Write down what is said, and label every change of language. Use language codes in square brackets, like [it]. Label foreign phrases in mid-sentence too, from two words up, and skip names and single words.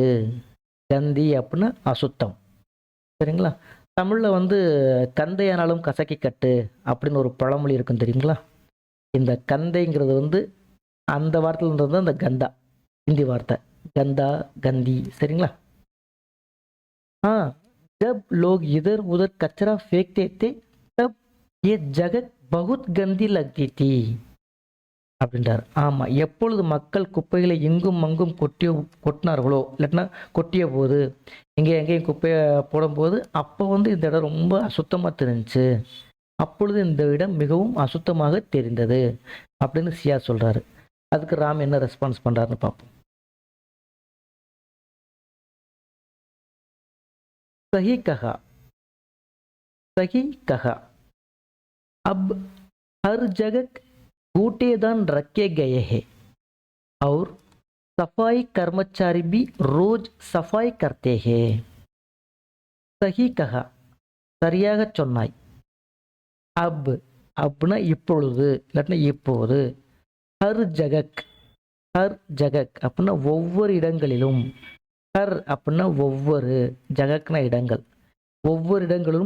[ta] கந்தி அப்படின்னா அசுத்தம். சரிங்களா? தமிழில் வந்து கந்தையானாலும் கசக்கி கட்டு அப்படின்னு ஒரு பழமொழி இருக்கும் தெரியுங்களா? இந்த கந்தைங்கிறது வந்து அந்த வார்த்தையிலிருந்து தான் அந்த கந்தா, ஹிந்தி வார்த்தை கந்தா, கந்தி. சரிங்களா? [hi] जब लोग इधर उधर कचरा फेंकते थे तब ये जगह बहुत गंदी लगती थी அப்படின்றார். [ta] ஆமாம், எப்பொழுது மக்கள் குப்பைகளை எங்கும் அங்கும் கொட்டினார்களோ, இல்லாட்டினா கொட்டிய போது, எங்கேயும் குப்பையை போடும்போது அப்போ வந்து இந்த இடம் ரொம்ப அசுத்தமாக தெரிஞ்சுச்சு. அப்பொழுது இந்த இடம் மிகவும் அசுத்தமாக தெரிந்தது அப்படின்னு சியா சொல்றாரு. அதுக்கு ராம் என்ன ரெஸ்பான்ஸ் பண்றாருன்னு பார்ப்போம். [hi] सही कहा, सही कहा। अब हर जगह कूड़ेदान रखे गए हैं और सफाई कर्मचारी भी रोज सफाई करते हैं. सही कहा, [ta] சரியாக சொன்னாய். அப் அப்படின்னா இப்பொழுது, இல்லாட்டினா இப்போது. [hi] हर जगह, हर जगह [ta] அப்படின்னா ஒவ்வொரு இடங்களிலும். ஹர் அப்படின்னா ஒவ்வொரு, ஜகக்னா இடங்கள், ஒவ்வொரு இடங்களிலும்.